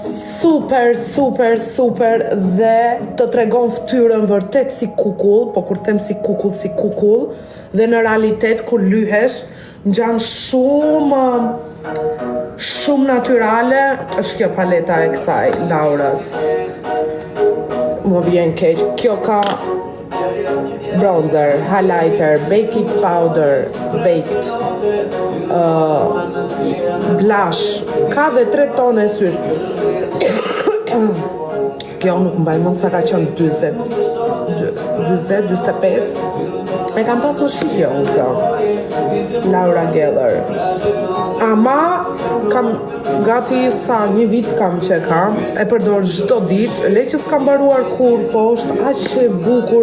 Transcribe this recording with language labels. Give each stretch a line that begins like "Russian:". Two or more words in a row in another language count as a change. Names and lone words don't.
Albanian: super dhe të tregon ftyrën vërtet si kukull, po kur them si kukull, dhe në realitet kur lyhesh ngjan shumë natyrale, është kjo paleta e kësaj Laurës. Më vjen keq. Kjo ka
English: bronzer, highlighter, baked powder, baked, blush,
Albanian: ka dhe 3 tone syr. Kjo nuk mbaj mund sa ka qenë 25. E kam pas në shitje unë këto. Laura Geller. Ama kam gati sa një vit kam që kam, e përdor çdo ditë, le që s'kam mbaruar kur, po është aq e bukur.